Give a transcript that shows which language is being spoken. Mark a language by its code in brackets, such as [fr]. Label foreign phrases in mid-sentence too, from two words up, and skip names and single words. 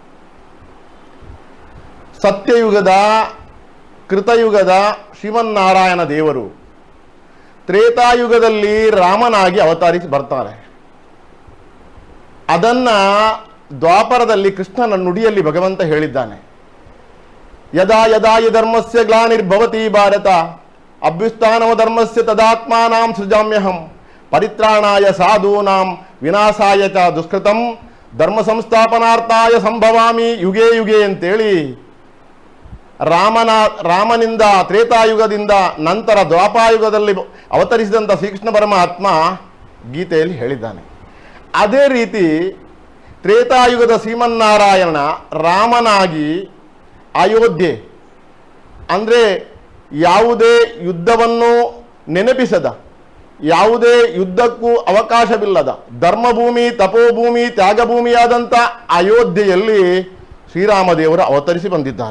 [kn] ಸತ್ಯಯುಗದ ಕೃತಯುಗದ ಶ್ರೀಮನ್ನಾರಾಯಣ ದೇವರು ತ್ರೇತಾಯುಗದಲ್ಲಿ ರಾಮನಾಗಿ ಅವತರಿಸಿ ಬರ್ತಾರೆ. ಅದನ್ನ ದ್ವಾಪರದಲ್ಲಿ ಕೃಷ್ಣನ ನುಡಿಯಲ್ಲಿ ಭಗವಂತ ಹೇಳಿದ್ದಾನೆ. [sa] ಯದಾ ಯದಾ ಹಿ ಧರ್ಮಸ್ಯ ಗ್ಲಾನಿರ್ಭವತಿ ಭಾರತ ಅಭ್ಯುತ್ಥಾನೋ ಧರ್ಮಸ್ಯ ತದಾತ್ಮಾನಾಂ ಸೃಜಾಮ್ಯಹಂ ಪರಿತ್ರಾಣಾಯ ಸಾಧೂನಾಂ ವಿನಾಶಾಯ ಚ ದುಷ್ಕೃತಂ ಧರ್ಮ ಸಂಸ್ಥಾಪನಾರ್ಥಾಯ ಸಂಭವಾಮಿ ಯುಗೇ ಯುಗೇ [kn] ಅಂತೇಳಿ ರಾಮನಿಂದ ತ್ರೇತಾಯುಗದಿಂದ ನಂತರ ದ್ವಾಪಾಯುಗದಲ್ಲಿ ಅವತರಿಸಿದಂಥ ಶ್ರೀಕೃಷ್ಣ ಪರಮಾತ್ಮ ಗೀತೆಯಲ್ಲಿ ಹೇಳಿದ್ದಾನೆ. ಅದೇ ರೀತಿ ತ್ರೇತಾಯುಗದ ಶ್ರೀಮನ್ನಾರಾಯಣ ರಾಮನಾಗಿ ಅಯೋಧ್ಯೆ ಅಂದರೆ ಯಾವುದೇ ಯುದ್ಧವನ್ನು ನೆನಪಿಸದ, ಯಾವುದೇ ಯುದ್ಧಕ್ಕೂ ಅವಕಾಶವಿಲ್ಲದ ಧರ್ಮಭೂಮಿ, ತಪೋಭೂಮಿ, ತ್ಯಾಗಭೂಮಿಯಾದಂಥ ಅಯೋಧ್ಯೆಯಲ್ಲಿ ಶ್ರೀರಾಮದೇವರು ಅವತರಿಸಿ ಬಂದಿದ್ದಾರೆ.